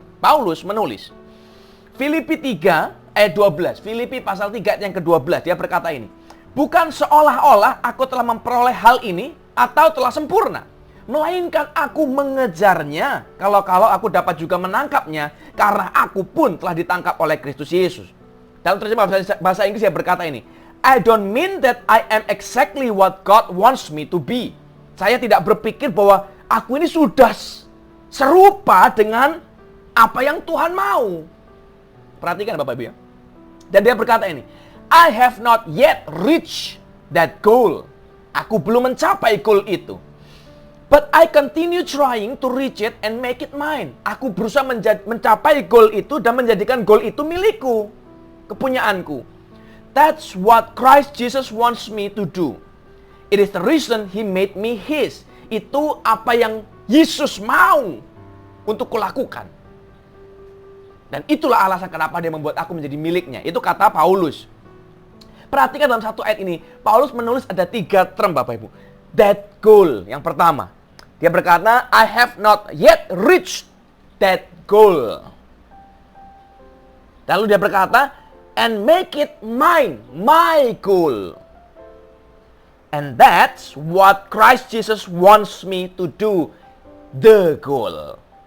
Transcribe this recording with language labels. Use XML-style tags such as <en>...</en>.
<id>Paulus menulis, Filipi 3 ayat 12, Filipi pasal 3 ayat yang ke-12, dia berkata ini, bukan seolah-olah aku telah memperoleh hal ini atau telah sempurna, melainkan aku mengejarnya, kalau aku dapat juga menangkapnya, karena aku pun telah ditangkap oleh Kristus Yesus. Dalam terjemah bahasa Inggris dia berkata ini,</id> <en>I don't mean that I am exactly what God wants me to be.</en> <id>Saya tidak berpikir bahwa aku ini sudah serupa dengan apa yang Tuhan mau. Perhatikan Bapak Ibu ya. Dan dia berkata ini,</id> <en>I have not yet reached that goal.</en> <id>Aku belum mencapai goal itu.</id> <en>But I continue trying to reach it and make it mine.</en> <id>Aku berusaha mencapai goal itu dan menjadikan goal itu milikku, kepunyaanku.</id> <en>That's what Christ Jesus wants me to do. It is the reason He made me His.</en> <id>Itu apa yang Yesus mau untuk kulakukan. Dan itulah alasan kenapa Dia membuat aku menjadi miliknya. Itu kata Paulus. Perhatikan dalam satu ayat ini, Paulus menulis ada 3 term Bapak Ibu.</id> <en>That goal,</en> <id>yang pertama. Dia berkata,</id> <en>I have not yet reached that goal.</en> <id>Lalu dia berkata,</id> <en>and make it mine, my goal. And that's what Christ Jesus wants me to do, the goal.</en>